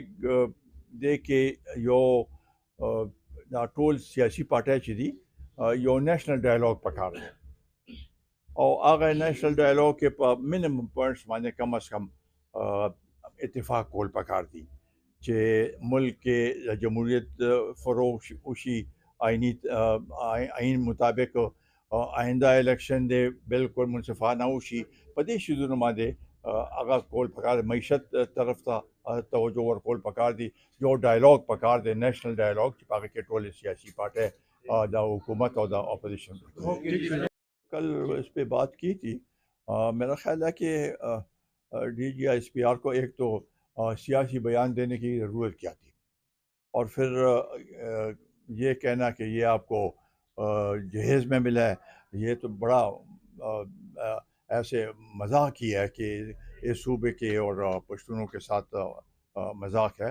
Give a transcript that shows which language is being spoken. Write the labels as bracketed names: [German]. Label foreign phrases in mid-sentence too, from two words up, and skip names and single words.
[Pashto] دې کې یو دا ټول سیاسي پارټۍ چې دي یو [English] national dialogue [Pashto] پکار دی، او هغه [English] national dialogue [Pashto] کې په [English] minimum points [Pashto] باندې [Urdu] کم از کم [Pashto] اتفاق کول پکار دي چې ملک کې جمهوریت فروغ وشي، آئین مطابق آئندہ الیکشن دے بالکل منصفانہ وشي، په دې شیزونو باندې هغه کول پکار دی، معیشت طرف ته توجه ورکول پکار دی، یو ډایلاګ پکار دی، [English] national dialogue [Pashto] چې په هغه کې ټولې سیاسي پارټۍ د حکومت او د اپوزیشن کل [Urdu] اس پہ بات کی تھی۔ میرا خیال ہے کہ ڈی جی ایس پی آر کو ایک تو سیاسی بیان دینے کی ضرورت کیا تھی، اور پھر یہ کہنا کہ یہ آپ کو جہیز میں ملا ہے، یہ تو بڑا ایسے مذاق ہی ہے کہ اس صوبے کے اور پشتونوں کے ساتھ مذاق ہے۔